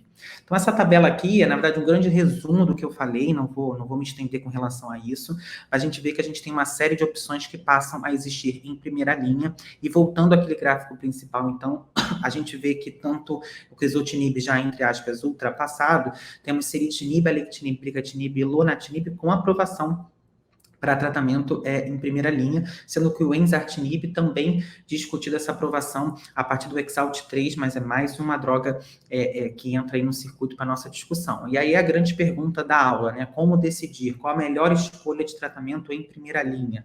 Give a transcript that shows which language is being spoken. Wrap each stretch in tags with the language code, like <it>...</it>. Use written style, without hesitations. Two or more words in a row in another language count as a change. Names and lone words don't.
<pt>Então, essa tabela aqui é, na verdade, um grande resumo do que eu falei, não vou me estender com relação a isso. A gente vê que a gente tem uma série de opções que passam a existir em primeira linha, e voltando àquele gráfico principal, então, a gente vê que tanto o crizotinib já, entre aspas, ultrapassado, temos ceritinib, alectinib, brigatinib e lonatinib com aprovação para tratamento em primeira linha, sendo que o enzartinib também discutido essa aprovação a partir do EXALT-3, mas é mais uma droga que entra aí no circuito para a nossa discussão. E aí a grande pergunta da aula, né? Como decidir qual a melhor escolha de tratamento em primeira linha?</pt>